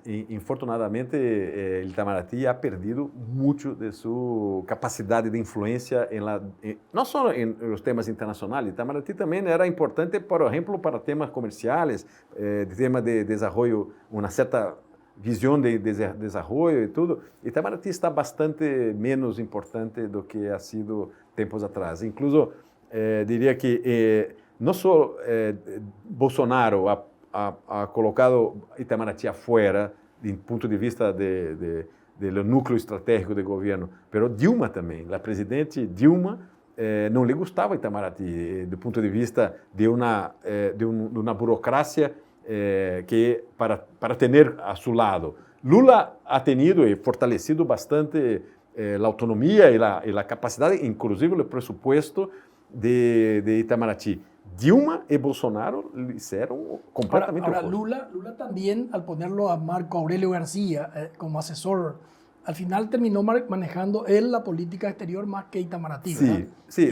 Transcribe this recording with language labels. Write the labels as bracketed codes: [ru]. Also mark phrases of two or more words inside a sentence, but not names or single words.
[es] Infortunadamente, el Itamaraty ha perdido mucho de su capacidad de influencia no solo en los temas internacionales. Itamaraty también era importante, por ejemplo, para temas comerciales, temas de desarrollo, una cierta visión de desarrollo y todo. Itamaraty está bastante menos importante [pt] do que [es] ha sido [pt] tempos atrás. [es] Incluso diría que no solo Bolsonaro ha colocado Itamaraty afuera, [pt] do ponto de vista do núcleo estratégico do governo, pero Dilma também, a presidente Dilma, não lhe gostava Itamaraty, do ponto de vista de uma burocracia que para ter a seu lado. Lula [es] ha tenido [pt] e fortalecido bastante a autonomia e a capacidade, inclusive o presupuesto de Itamaraty. [es] Dilma y Bolsonaro lo hicieron completamente ahora Lula también, al ponerlo a Marco Aurelio García como asesor, al final terminó manejando él la política exterior más que Itamaraty, ¿verdad? Sí.